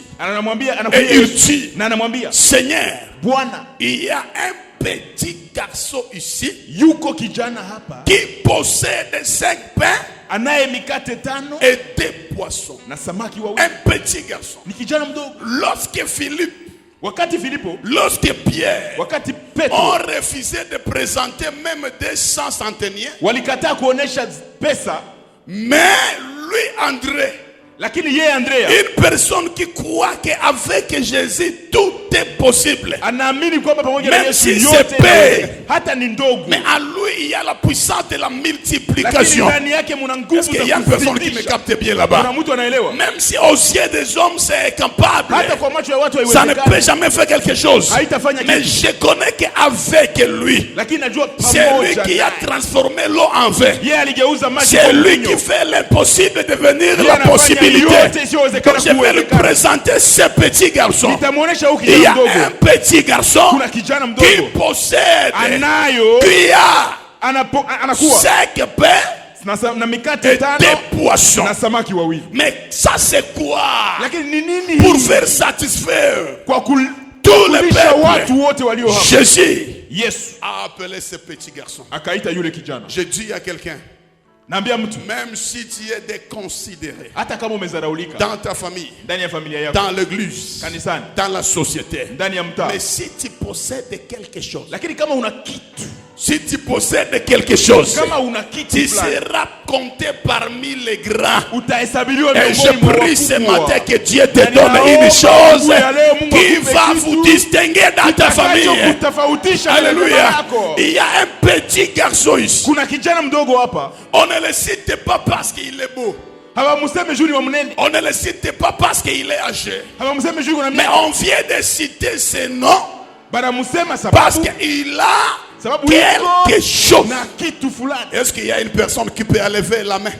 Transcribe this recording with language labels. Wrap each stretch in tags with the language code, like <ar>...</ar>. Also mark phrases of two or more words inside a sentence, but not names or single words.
<sw>anamwambia</sw> <fr>Et</fr> <sw>anakuja</sw> <fr>il</fr> <sw>Yesu</sw> <fr>dit,</fr> <sw>na anamwambia,</sw> <fr>Seigneur,</fr> <sw>Bwana,</sw> <fr>il y a un petit garçon ici</fr> <sw>yuko kijana hapa</sw> <fr>qui possède 5 pains</fr> <sw>anaye mikate 5</sw> <fr>et 2 poissons.</fr> <sw>na samaki wawili.</sw> <fr>Un petit garçon.</fr> <sw>Ni kijana mdogo.</sw> <fr>Lorsque Philippe,</fr> <sw>Wakati Filipo,</sw> <fr>lorsque Pierre</fr> <sw>wakati</sw> <fr>ont</fr> <sw>Petro</sw> <fr>refusé de présenter même 200 centeniers,</fr> <sw>walikataa kuonesha pesa,</sw> <fr>mais lui, André,</fr> <sw>lakini yeye Andrea</sw> <fr>une personne qui croit qu'avec Jésus tout est possible,</fr> <sw>anaamini kwamba pamoja na</sw> <fr>même</fr> <sw>Yesu</sw> <fr>si</fr> <sw>yote</sw> <fr>c'est peu,</fr> <sw>inawezekana. Hata ni ndogo,</sw> <fr>mais à lui il y a la puissance de la</fr> <sw>lakini</sw> <fr>multiplication.</fr> <sw>ndani yake muna</sw> <fr>Est-ce</fr> <sw>nguvu</sw> <fr>qu'il y</fr> <sw>za</sw> <fr>a une personne qui me</fr> <sw>kuzidisha.</sw> <fr>capte bien</fr> <sw>Kuna</sw> <fr>là-bas?</fr> <sw>mtu anaelewa?</sw> <fr>Même si aux yeux des hommes c'est incapable,</fr> <sw>Hata kwa macho ya watu</sw> <fr>ça ne peut</fr> <sw>haiwezekani,</sw> <fr>jamais faire quelque chose.</fr> <sw>haitafanya</sw> <fr>Mais</fr> <sw>kitu,</sw> <fr>je connais qu'avec lui,</fr> <sw>lakini najua</sw> <fr>c'est lui</fr> <sw>pamoja</sw> <fr>qui a</fr> <sw>naye.</sw> <fr>transformé l'eau en vin.</fr> <sw>Yeye aligeuza maji</sw> <fr>C'est</fr> <sw>kwa</sw> <fr>lui</fr> <sw>mvinyo.</sw> <fr>qui fait l'impossible devenir</fr> <sw>Yeye</sw> <fr>la</fr> <sw>anafanya</sw> <fr>possibilité.</fr> <sw>yote isiyowezekana</sw> <fr>Donc je vais lui</fr> <sw>kuwezekana.</sw> <fr>présenter ce petit garçon.</fr> <sw>Nitamuonesha huyu</sw> <fr>Il y</fr> <sw>kijana</sw> <fr>a un</fr> <sw>mdogo.</sw> <fr>petit garçon</fr> <sw>Kuna kijana</sw> <fr>qui</fr> <sw>mdogo</sw> <fr>possède,</fr> <sw>anayo</sw> <fr>qui a</fr> <sw>anakuwa</sw> <fr>5 pains</fr> <sw>na mikate</sw> <fr>et</fr> <sw>5</sw> <fr>2 poissons.</fr> <sw>na samaki wawili.</sw> <fr>Mais ça c'est quoi?</fr> <sw>Lakini ni nini</sw> <fr>Pour</fr> <sw>hii?</sw> <fr>faire satisfaire</fr> <sw>Kwa</sw> <fr>tous les</fr> <sw>kulisha watu</sw> <fr>peuples,</fr> <sw>wote walio hapa.</sw> <fr>Jésus</fr> <sw>Yesu</sw> <fr>a appelé ce petit garçon.</fr> <sw>akaita yule kijana.</sw> <fr>Je dis à quelqu'un,</fr> <sw>Naambia mtu,</sw> <fr>même si tu es déconsidéré</fr> <sw>hata kama umezaraulika</sw> <fr>dans ta famille,</fr> <sw>ndani ya familia yako,</sw> <fr>dans l'église,</fr> <sw>kanisani,</sw> <fr>dans la société,</fr> <sw>ndani ya mtaa,</sw> <fr>mais si tu possèdes quelque chose,</fr> <sw>lakini kama una kitu,</sw> <fr>si tu possèdes quelque chose,</fr> <sw>kama una kitu</sw> <fr>tu</fr> <sw>fulani,</sw> <fr>seras compté parmi les grands.</fr> <sw>utahesabiliwa</sw> <fr>Et je</fr> <sw>miongoni mwa</sw> <fr>prie ce</fr> <sw>wakubwa.</sw> <fr>matin que Dieu te</fr> <sw>Na</sw> <fr>donne</fr> <sw>ninaomba</sw> <fr>une chose</fr> <sw>asubuhi ya leo Mungu</sw> <fr>qui</fr> <sw>akupe</sw> <fr>va</fr> <sw>kitu</sw> <fr>vous distinguer dans ta famille.</fr> <sw>kitakachokutofautisha na jamaa</sw> <fr>Alléluia.</fr> <sw>yako.</sw> <fr>Il y a un petit garçon ici.</fr> <sw>Kuna kijana mdogo hapa,</sw> <fr>On ne le cite pas parce qu'il est beau. On ne le cite pas parce qu'il est âgé, mais on vient de citer ses noms parce qu'il a quelque chose. Est-ce qu'il y a une personne qui peut lever la main?</fr>